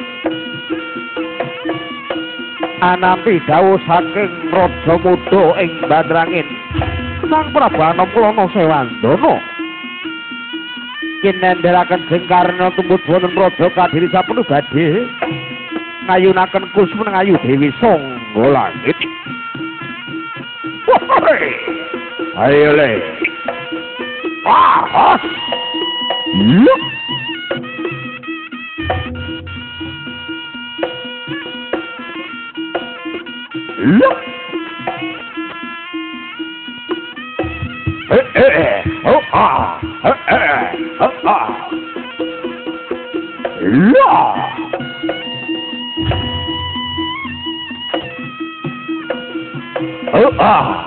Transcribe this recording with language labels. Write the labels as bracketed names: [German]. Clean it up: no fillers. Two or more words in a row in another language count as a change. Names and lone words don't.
[Javanese] anampi dawuh saking Raja Muda ing Bandarangin Sang Prabu Anamkulana Sewandana kinendheraken jengkarna tumut wonten praja kadiri sapenuh badhe ngayunaken kusma ngayu Dewi Sangga Langit. Ayo le. Hos. Look. Look. Oh ah. Oh ah. La. Oh ah.